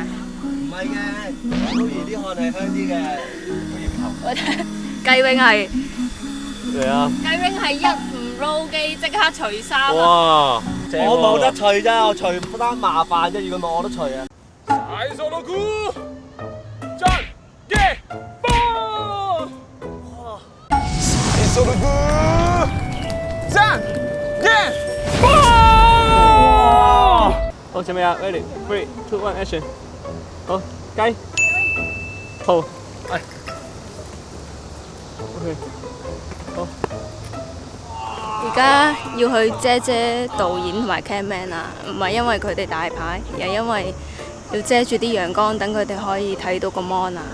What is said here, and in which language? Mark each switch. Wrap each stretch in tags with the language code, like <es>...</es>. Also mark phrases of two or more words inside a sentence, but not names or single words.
<yue>唔係嘅，撈完啲汗係香啲嘅。我睇雞 wing 係，係啊。雞 wing 係一唔撈機即刻除衫啊！哇！正喎我冇得除咋，我除單麻煩啫。如果冇我都除啊。</yue> <ja>最初のグー、じゃんけんぽん。最初のグー、じゃんけんぽん。</ja> <yue>好，準備啊 ，ready， 3、2、1，action。好，雞，好，係。OK，好。而家要去遮導演同埋 camman 啊，唔係因為佢哋大牌，而係因為要遮住啲陽光，等佢哋可以睇到個 mon 啊。</yue>